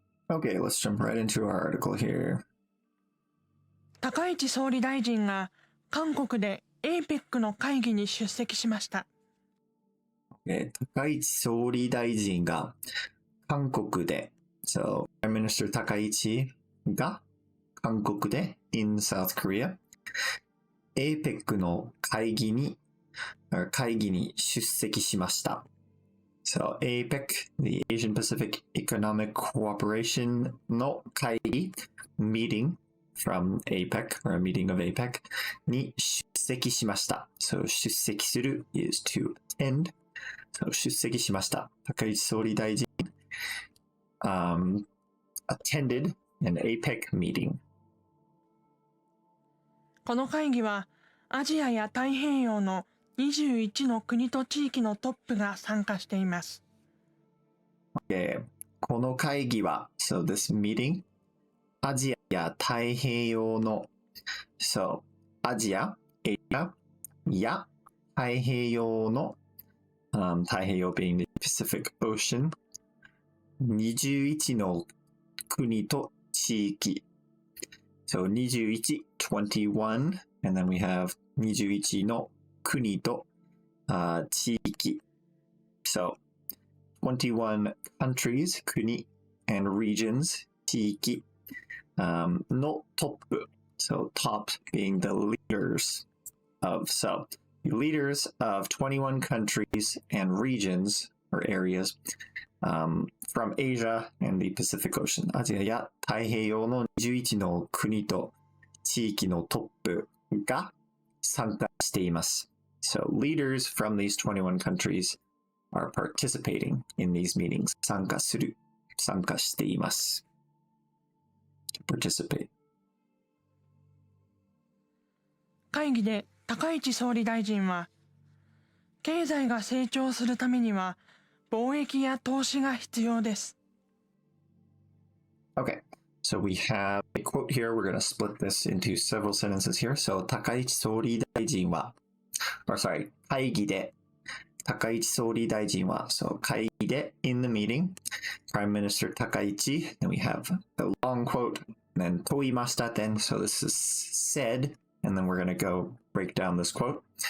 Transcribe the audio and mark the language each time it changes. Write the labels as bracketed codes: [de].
[en] Okay, let's jump right into our article here. [ja] 高市総理大臣が韓国でAPEC の会議に出席しました。高市総理大臣が韓国で、 [en] So, Prime Minister [ja] 高市が韓国で [en] in South Korea [ja] APEC の会議に出席しました。 [en] So, APEC, the Asian Pacific Economic Cooperation [ja] の会議 [en] meeting from APEC, or a meeting of APEC [ja] に出席しました。 [en] So, 出席する is to attend. [ja] So, 出席しました。 [en] 高市総理大臣attended an APEC meeting. [ja] この会議はアジアや太平洋の21の国と地域のトップが参加しています。この会議は、 [en] So this meeting, [ja] アジアや太平洋の、So アジア、Asia や太平洋の、太平洋 [en] being the Pacific Ocean, [ja] 21の国と地域。 [en] So 21, 21, and then we have 21 [ja] の国と、地域。 [en] So 21 countries, 国 and regions, 地域、 [ja] のトップ。 [en] So top being the leaders of, so leaders of 21 countries and regions or areas from Asia and the Pacific Ocean. [ja] アジアや太平洋の21の国と地域のトップが参加しています。 [en] So leaders from these 21 countries are participating in these meetings. [ja] 参加しています。 [en] To participate. [ja] 会議で高市総理大臣は、経済が成長するためには貿易や投資が必要です。 [en] Okay, so we have a quote here. We're going to split this into several sentences here. So 高市総理大臣は、 [ja] 会議で高市総理大臣は、 [en] so 会議で in the meeting, Prime Minister 高市, then we have the long quote, and then [ja] 問いました [en] then, so this is said, and then we're going to go break down this quote.